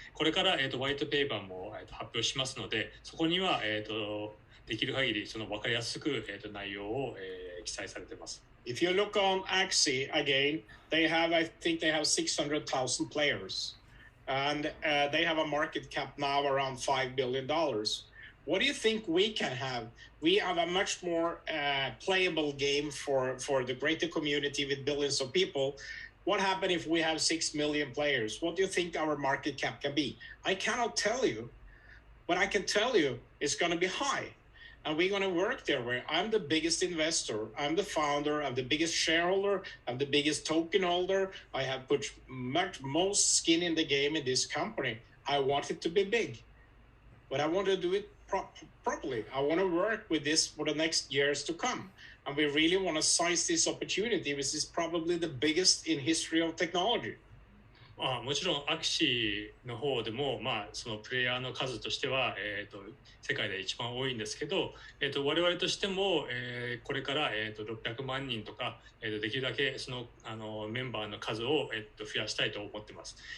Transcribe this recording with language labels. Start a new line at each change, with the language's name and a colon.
Japanese: これから、ホワイトペーパーも、発表しますので、そこには、できる限りその分かりやすく、内容を、記載されています。
English: If you look on Axie again, I think they have 600,000 players. And they have a market cap now around $5 billion. What do you think we can have? We have a much more playable game for the greater community with billions of people. What happens if we have 6 million players? What do you think our market cap can be? I cannot tell you, but I can tell you it's going to be high. And we're going to work there where I'm the biggest investor, I'm the founder, I'm the biggest shareholder, I'm the biggest token holder. I have put most skin in the game in this company. I want it to be big, but I want to do it properly. I want to work with this for the next years to come. And we really want to seize this opportunity, which is probably the biggest in history of technology.
Japanese: もちろんアクシーの方でも、まあ、そのプレイヤーの数としては、世界で一番多いんですけど、我々としても、これから、600万人とか、できるだけその、メンバーの数を、増やしたいと思ってます。